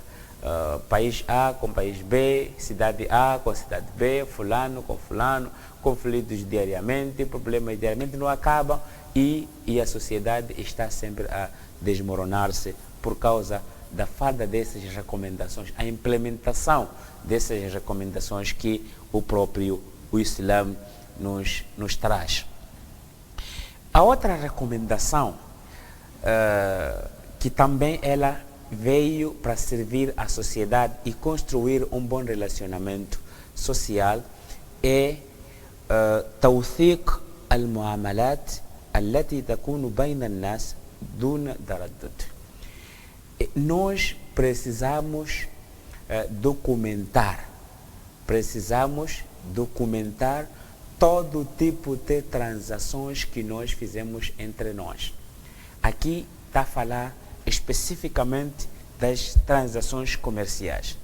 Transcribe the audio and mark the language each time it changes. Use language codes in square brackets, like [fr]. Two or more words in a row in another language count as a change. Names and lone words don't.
[pt] País A com país B, cidade A com cidade B, fulano com fulano, conflitos diariamente, problemas diariamente não acabam e a sociedade está sempre a desmoronar-se por causa da falta dessas recomendações, a implementação dessas recomendações que o Islã nos traz. A outra recomendação, que também ela veio para servir à sociedade e construir um bom relacionamento social, é [ar] توثيق المعاملات التي تكون بين الناس دون تردد. [pt] Nós precisamos documentar todo tipo de transações que nós fizemos entre nós. Aqui está a falar especificamente das transações comerciais.